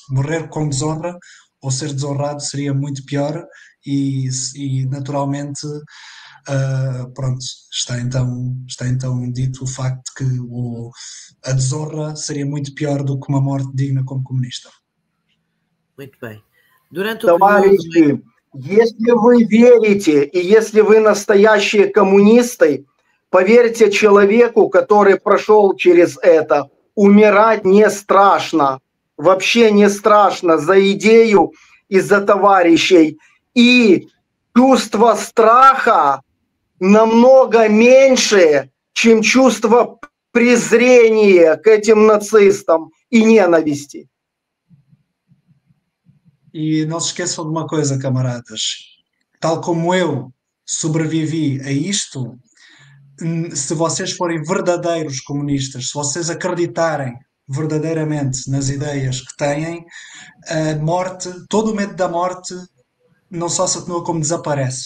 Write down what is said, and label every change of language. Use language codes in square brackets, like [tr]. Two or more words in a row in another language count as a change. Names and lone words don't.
[pt] Morrer com desonra ou ser desonrado seria muito pior e naturalmente pronto, está então dito o facto de que a desonra seria muito pior do que uma morte digna como comunista. Muito bem. Durante o [ru] Товарищи, если вы верите и если вы настоящие коммунисты, поверьте человеку, который прошел через это, умирать не страшно. Вообще не страшно за идею и за товарищей. И чувство страха намного меньше, чем чувство презрения к этим нацистам и ненависти. [pt] E não se esqueçam de uma coisa, camaradas. Tal como eu sobrevivi a isto, se vocês forem verdadeiros comunistas, se vocês acreditarem verdadeiramente nas ideias que têm, a morte, todo o medo da morte não só se atenua como desaparece.